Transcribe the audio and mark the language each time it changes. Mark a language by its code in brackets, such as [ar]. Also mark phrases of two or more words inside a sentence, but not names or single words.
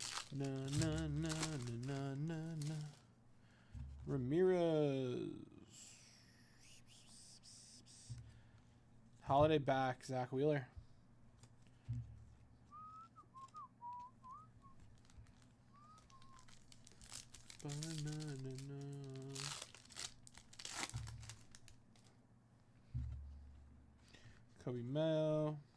[en] Na na na na na na na. Ramirez. Holiday back, Zach Wheeler. Ba-na-na-na. Kobe Mayo.